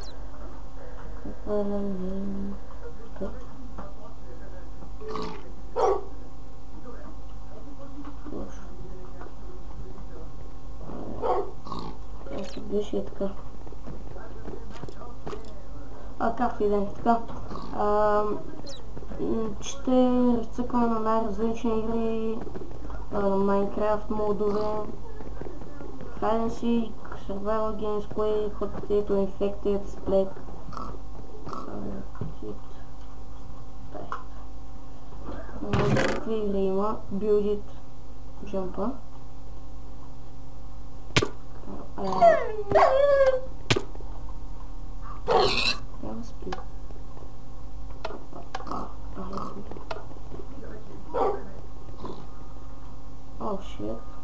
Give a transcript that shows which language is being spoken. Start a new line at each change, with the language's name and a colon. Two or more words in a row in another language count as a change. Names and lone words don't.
Bulgarian: Какво да не... се беше и така. Както и да е така. Ще разцъкваме на най-различни игри, Minecraft модове, Hide and Seek, Survival Games, Quake, Hot Potato, Infected, Splat. Какви игри има? Build It, Jump. Няма спи.
English: Oh shit.